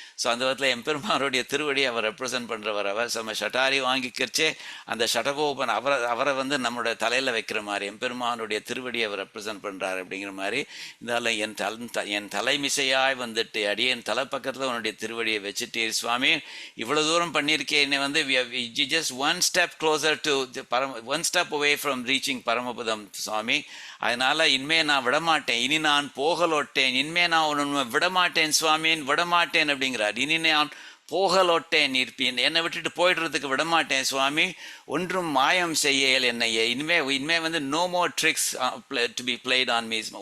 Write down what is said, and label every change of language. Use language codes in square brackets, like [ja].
[ta] So அந்த விதத்தில் எம்பெருமானுடைய திருவடியை அவர் ரெப்ரசன்ட் பண்ணுறவர் அவர். நம்ம ஷட்டாரி வாங்கிக்கிறச்சே அந்த ஷடகோபன் அவரை வந்து நம்மளோட தலையில் வைக்கிற மாதிரி எம்பெருமானுடைய திருவடியை அவர் ரெப்ரசன்ட் பண்ணுறாரு அப்படிங்கிற மாதிரி. இதனால் என் தலைமிசையாய் வந்துட்டு என் தலை பக்கத்தில் உன்னுடைய திருவடியை வச்சுட்டீர் சுவாமி. இவ்வளோ தூரம் பண்ணியிருக்கேன். என்னை வந்து [en] just one step closer to one step away from reaching Paramapadam சுவாமி. [ta] அதனால் இனிமே நான் விடமாட்டேன், இனி நான் போகலோட்டேன், இனிமே நான் உன்னை விடமாட்டேன் சுவாமின்னு விடமாட்டேன் அப்படிங்கிறார். இனி நான் போகலோட்டேன் இருப்பேன், என்னை விட்டுட்டு போயிடுறதுக்கு விடமாட்டேன் சுவாமி. ஒன்றும் மாயம் செய்யல் என்னையே. இனிமே வந்து [en] No more tricks to be played on me.